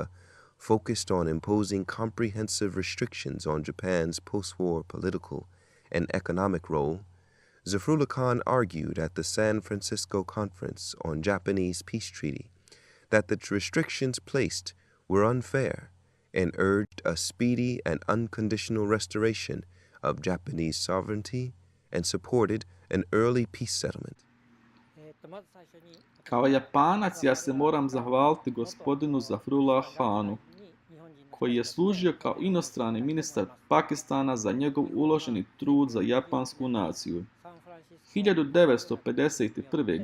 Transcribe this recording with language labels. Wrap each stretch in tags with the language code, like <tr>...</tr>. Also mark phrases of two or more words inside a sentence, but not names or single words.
<en>focused on imposing comprehensive restrictions on Japan's post-war political and economic role, Zafrullah Khan argued at the San Francisco Conference on Japanese Peace Treaty that the restrictions placed were unfair and urged a speedy and unconditional restoration of Japanese sovereignty and supported an early peace settlement.</en> <sr>Kao Japanac ja se moram zahvaliti gospodinu Zafrullah Khanu, koji je služio kao inostrani ministar Pakistana za njegov uloženi trud za japansku naciju. 1951.</sr>